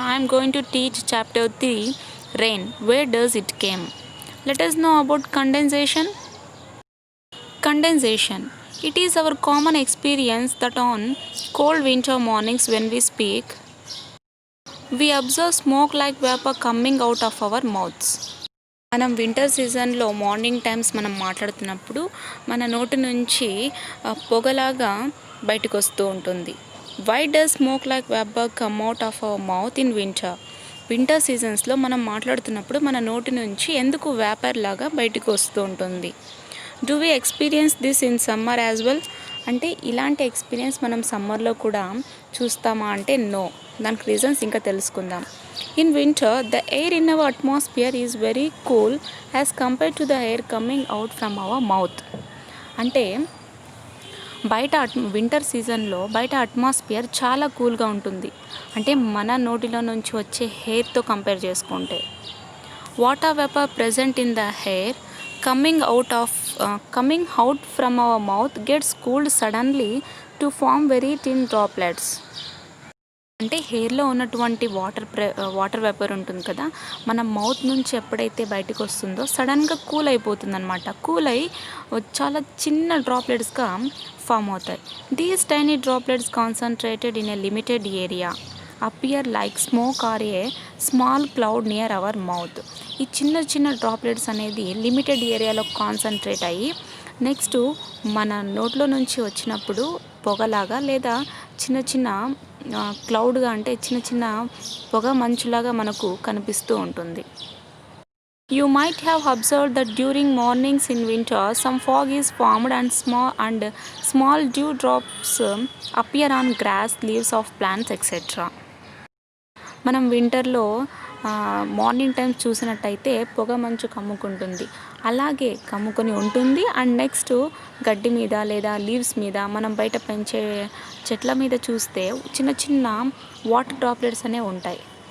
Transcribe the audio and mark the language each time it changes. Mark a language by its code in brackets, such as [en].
[en] I am going to teach chapter 3 Rain. Where does it came? Let us know about condensation. Condensation. It is our common experience that on cold winter mornings when we speak, we observe smoke like vapor coming out of our mouths. [te] మనం winter సీజన్లో morning times మనం మాట్లాడుతున్నప్పుడు మన నోటి నుంచి పొగలాగా బయటకు వస్తూ ఉంటుంది. [en] why does smoke like vapour come out of our mouth in winter సీజన్స్లో [te] మనం మాట్లాడుతున్నప్పుడు మన నోటి నుంచి ఎందుకు వేపర్ లాగా బయటకు వస్తూ ఉంటుంది. [en] Do we experience this in summer as well? [te] అంటే ఇలాంటి ఎక్స్పీరియన్స్ మనం సమ్మర్లో కూడా చూస్తామా అంటే నో. దానికి రీజన్స్ ఇంకా తెలుసుకుందాం. [en] In winter, the air in our atmosphere is very cool as compared to the air coming out from our mouth. [te] అంటే బయట వింటర్ సీజన్లో బయట అట్మాస్ఫియర్ చాలా కూల్గా ఉంటుంది. అంటే మన నోటిలో నుంచి వచ్చే హెయిర్తో కంపేర్ చేసుకుంటే [en] Water vapour present in the air coming out from our mouth gets cooled suddenly to form very thin droplets. [te] అంటే హెయిర్లో ఉన్నటువంటి వాటర్ వేపర్ ఉంటుంది కదా, మన మౌత్ నుంచి ఎప్పుడైతే బయటకు వస్తుందో సడన్గా కూల్ అయిపోతుంది అనమాట. కూల్ అయి చాలా చిన్న డ్రాప్లెట్స్గా ఫామ్ అవుతాయి. [en] These tiny droplets concentrated in a limited area appear like smoke or a small cloud near our mouth. [te] ఈ చిన్న చిన్న డ్రాప్లెట్స్ అనేది లిమిటెడ్ ఏరియాలో కాన్సన్ట్రేట్ అయ్యి నెక్స్ట్ మన నోట్లో నుంచి వచ్చినప్పుడు పొగలాగా లేదా చిన్న చిన్న క్లౌడ్గా అంటే చిన్న చిన్న పొగ మంచులాగా మనకు కనిపిస్తూ ఉంటుంది. [en] You might have observed that during mornings in winter, some fog is formed and small dew drops appear on grass, leaves of plants, etc. [te] మనం వింటర్లో మార్నింగ్ టైం చూసినట్టయితే పొగ మంచు కమ్ముకుంటుంది, అలాగే కమ్ముకొని ఉంటుంది. అండ్ నెక్స్ట్ గడ్డి మీద లేదా లీవ్స్ మీద మనం బయట పెంచే చెట్ల మీద చూస్తే చిన్న చిన్న వాటర్ డ్రాప్లెట్స్ అనేవి ఉంటాయి.